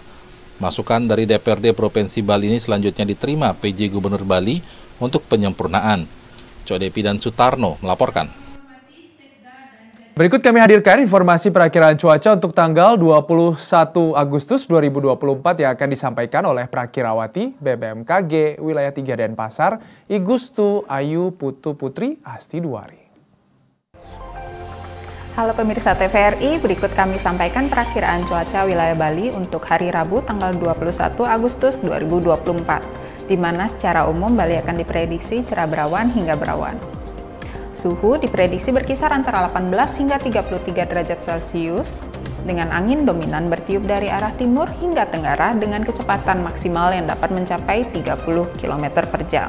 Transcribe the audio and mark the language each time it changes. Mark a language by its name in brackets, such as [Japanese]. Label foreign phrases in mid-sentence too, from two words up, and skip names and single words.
[Indonesian] Masukan dari DPRD Provinsi Bali ini selanjutnya diterima PJ Gubernur Bali untuk penyempurnaan. Codepi dan Sutarno melaporkan. Berikut kami hadirkan informasi perakiraan cuaca untuk tanggal 21 Agustus 2024 yang akan disampaikan oleh Prakirawati BBMKG Wilayah 3 Denpasar, Igustu Ayu Putu Putri Astiduari. Halo pemirsa TVRI, berikut kami sampaikan perakiraan cuaca wilayah Bali untuk hari Rabu tanggal 21 Agustus 2024, di mana secara umum Bali akan diprediksi cerah berawan hingga berawan. Suhu diprediksi berkisar antara 18 hingga 33 derajat Celcius, dengan angin dominan bertiup dari arah timur hingga tenggara dengan kecepatan maksimal yang dapat mencapai 30 km per jam.